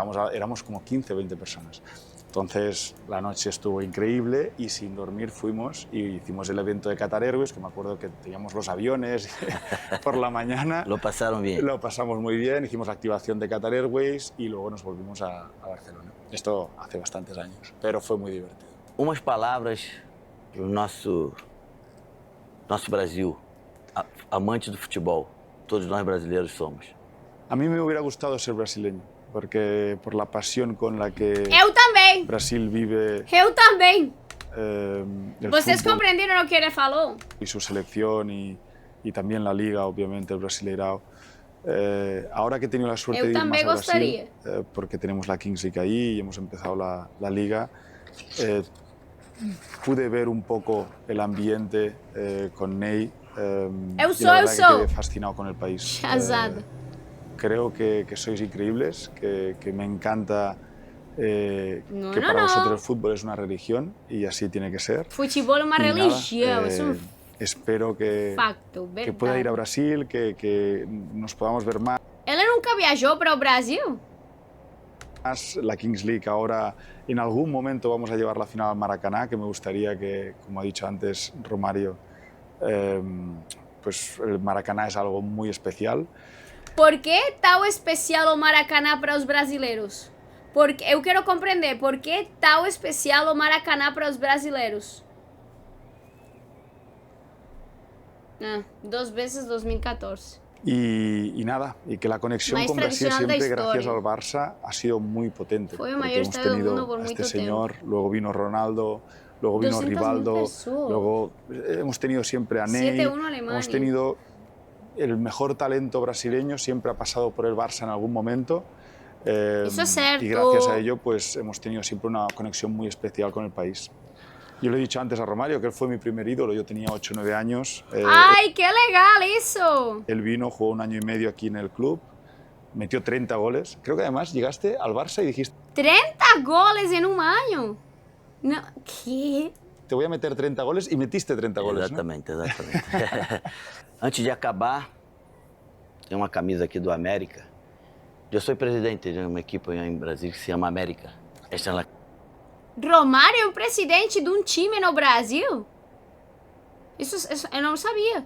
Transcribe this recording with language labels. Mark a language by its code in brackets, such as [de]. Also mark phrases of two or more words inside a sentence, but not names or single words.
[es] y éramos como 15 o 20 personas. Entonces la noche estuvo increíble y sin dormir fuimos y hicimos el evento de Qatar Airways, que me acuerdo que teníamos los aviones por la mañana. Lo pasaron bien. Lo pasamos muy bien, hicimos la activación de Qatar Airways y luego nos volvimos a Barcelona. Esto hace bastantes años, pero fue muy divertido. [pt] Umas palavras para o nosso Brasil, amante do futebol. Todos nós brasileiros somos. [es] A mí me hubiera gustado ser brasileño, porque por la pasión con la que [pt] Eu também. [es] Brasil vive [pt] Eu também. [es] el [pt] Vocês [es] fútbol [pt] compreenderam o que ele falou? [es] y su selección y también la liga, obviamente, el Brasileirao. Ahora que he tenido la suerte [pt] Eu [es] de ir más [pt] também [es] a Brasil, [pt] gostaria. [es] porque tenemos la Kings League ahí y hemos empezado la liga, pude ver un poco el ambiente con Ney. [pt] Eu [es] y [pt] sou, [es] la [pt] eu [es] verdad que [pt] sou. [es] quedé fascinado con el país. Chazada. Creo que sois increíbles, que me encanta No, que no, para no. vosotros el fútbol es una religión y así tiene que ser. [pt] Futebol é uma [es] Y nada, [pt] religião, isso é um [es] espero que [pt] facto, [es] que pueda ir a [pt] verdade. [es] Brasil, que nos podamos ver más. [pt] Ele nunca viajou para o Brasil? [es] La Kings League ahora en algún momento vamos a llevar la final al Maracaná, que me gustaría que, como ha dicho antes Romario, pues el Maracaná es algo muy especial. [pt] Por que tal especial o Maracanã para os brasileiros? Porque eu quero compreender, por que tal especial o Maracanã para os brasileiros? 2 vezes 2014. [es] Y nada, y que la conexión [pt] Más [es] con Brasil [pt] tradicional da [es] siempre, gracias [pt] historia. [es] al Barça, ha sido muy potente. Fue el porque mayor hemos estadio del tenido mundo por a este mucho señor, luego vino Ronaldo, luego vino 200.000 Rivaldo, personas. luego hemos tenido siempre a Ney, 7-1 Alemania. hemos tenido el mejor talento brasileño, siempre ha pasado por el Barça en algún momento. Eso es cierto. Y gracias a ello pues hemos tenido siempre una conexión muy especial con el país. Yo le he dicho antes a Romario que él fue mi primer ídolo, yo tenía 8 o 9 años. [pt] Ai, que legal isso! [es] Él vino, jugó 1 año y medio aquí en el club, metió 30 goles. Creo que además llegaste al Barça y dijiste, [pt] 30 goles em um ano? Não, que? [es] te voy a meter 30 goles y metiste 30 goles, ¿no? [pt] Exatamente, exatamente. Antes de acabar, tem uma camisa aqui do América. Eu sou presidente de uma equipe em Brasília que se chama América. Esta é a Romário é um presidente de um time no Brasil? Isso eu não sabia.